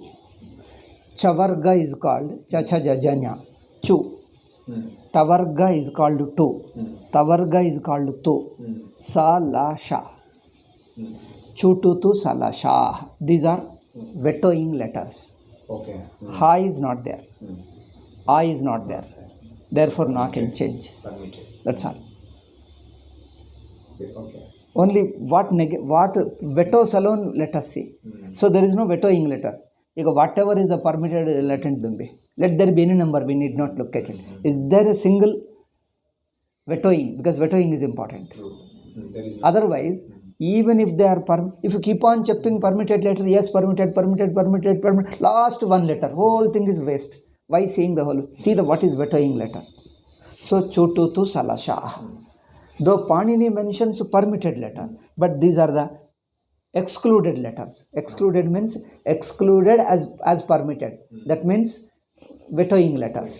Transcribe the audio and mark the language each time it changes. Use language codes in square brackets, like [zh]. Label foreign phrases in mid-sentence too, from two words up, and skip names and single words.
[en] Chavarga is called Chachajajanya. Chu. Tavarga is called Tu. Tavarga is called Tu. Sa la sha. Chu tu tu sa la sha. These are vetoing letters. Okay. Ha is not there. A is not there. Therefore, na can change. Permitted. That's all. Okay. Only what vetos alone let us see. So there is no vetoing letter. Whatever is the permitted latent bimbi, let there be any number, we need not look at it. Is there a single vetoing? Because vetoing is important. True. There is no. Otherwise, even if they are if you keep on checking permitted letter, yes, permitted, last one letter, whole thing is waste. Why seeing the whole? See what is vetoing letter. So chutu tu salasha. Though Panini mentions permitted letter, but these are the excluded letters. Excluded means excluded as permitted. That means vetoing letters.